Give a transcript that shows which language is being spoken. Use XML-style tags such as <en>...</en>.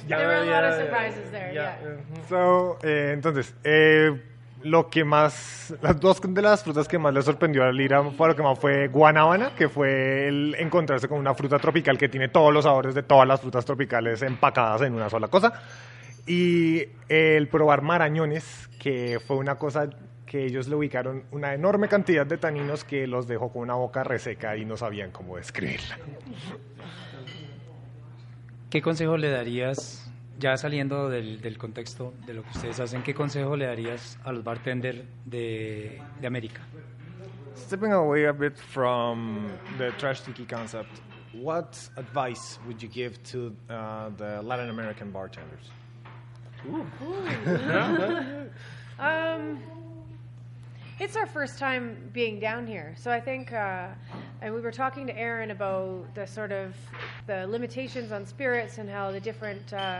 <en>There were a lot of surprises there, yeah.</en> <es>So, entonces, las dos de las frutas que más le sorprendió a Lira fue lo que más fue guanábana, que fue el encontrarse con una fruta tropical que tiene todos los sabores de todas las frutas tropicales empacadas en una sola cosa. Y el probar marañones, que fue una cosa que ellos le ubicaron una enorme cantidad de taninos que los dejó con una boca reseca y no sabían cómo describirla. ¿Qué consejo le darías, ya saliendo del contexto de lo que ustedes hacen, qué consejo le darías a los bartenders de América?</es> <en>Stepping away a bit from the trash tiki concept, what advice would you give to the Latin American bartenders? It's our first time being down here, so I think, and we were talking to Aaron about the sort of the limitations on spirits and how the different</en>